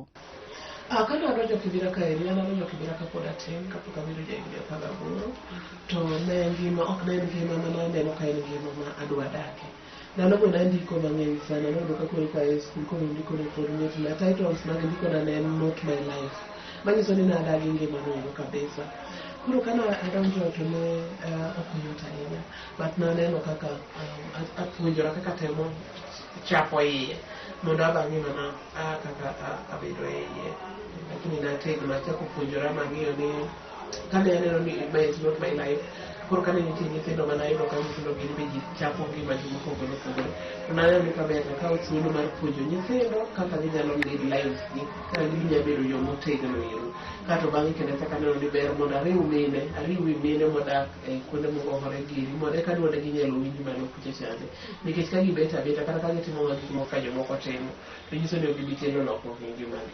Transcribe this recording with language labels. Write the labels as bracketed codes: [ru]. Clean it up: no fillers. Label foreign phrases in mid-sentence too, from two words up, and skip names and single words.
[luo] Kadwa donjo Kibra ka eri, an adonjo Kibra kapod atin kapok abedo jahigni 18 to ne ngima ok ne ngima mana aneno ka en ngima ma adwa dake. Ndalo go nandiko mang'eny sana, nono ka koro ka e skul koro ndiko report na titles mag ndiko na ne [en] not my life. [luo] Manyiso ni nadagi ngima no kabisa. Koro kana adonjo to ne ok yot ahinya, but naneno kaka apuonjora kaka temo chapo iye mondo abang'e mana kaka abedo e iye. Lakini nategno achako puonjora mang'iyo ni kane aneno ni [en] it's not my life. [luo] Koro kane nitie nyithindo manayudo ka nyithindo gin be ji chapo ngima ji mopogore opogore. Naneno ni kaber akawo thuolo mar puonjo nyithindo kaka ginyalo [en] live lives [luo] gi kaka ginyalo bedo joma otegno ero. Kato bang'e kendo achako aneno ni ber mondo ariw mine modak e kuonde mogogore giri mondo eka duonde ginyalo winj malo kucha chande. Nikech ka gibet abeta kata ka gitimo gik moko ka jomoko timo, to nyiso ni ok gibi kelo lokruok e ngimagi.